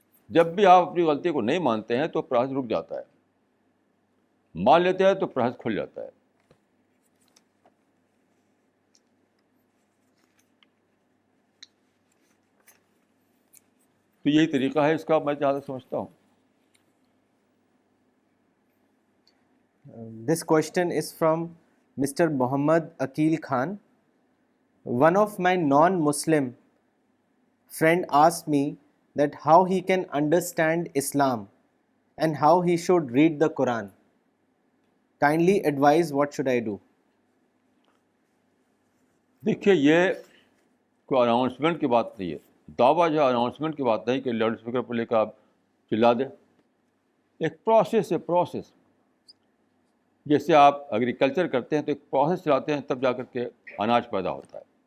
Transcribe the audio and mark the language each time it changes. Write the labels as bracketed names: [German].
[Urdu] جب بھی آپ اپنی غلطی کو نہیں مانتے ہیں تو پروسیس رک جاتا ہے. مان لیتے ہیں تو پروسیس کھل جاتا ہے. تو یہی طریقہ ہے اس کا، میں جہاں تک سمجھتا ہوں. [English] This question is from Mr. Muhammad Akil Khan. One of my non-Muslim friend asked me that how he can understand Islam and how he should read the Quran. Kindly advise what should I do? [Urdu] دیکھیے یہ کوئی announcement کی بات نہیں ہے. دعویٰ جو announcement کی بات نہیں کہ لاؤڈ اسپیکر پر لے کر آپ چلا دیں. ایک پروسیس ہے، پروسیس. جیسے آپ ایگریکلچر کرتے ہیں تو ایک پروسیس چلاتے ہیں، تب جا کر کے اناج پیدا ہوتا ہے.